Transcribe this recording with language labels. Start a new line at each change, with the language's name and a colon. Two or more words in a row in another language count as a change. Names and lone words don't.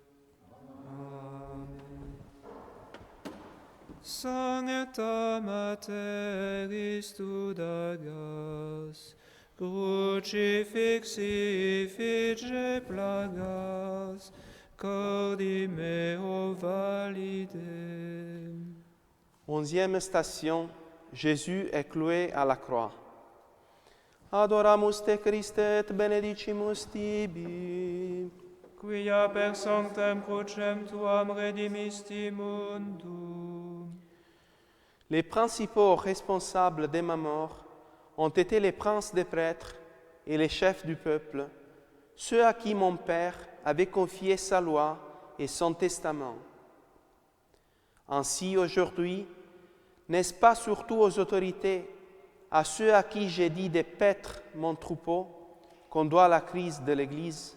Latin: Sancta Materis Tudagas, crucifixi fige plagas, cordi meo validem.
French: 11e station, Jésus est cloué à la croix.
Latin: Adoramus te Christe et benedicimus tibi. Quia per sanctam crucem tuam redimisti mundum.
French: Les principaux responsables de ma mort ont été les princes des prêtres et les chefs du peuple, ceux à qui mon Père avait confié sa loi et son testament. Ainsi, aujourd'hui, n'est-ce pas surtout aux autorités, à ceux à qui j'ai dit de paître mon troupeau, qu'on doit la crise de l'Église?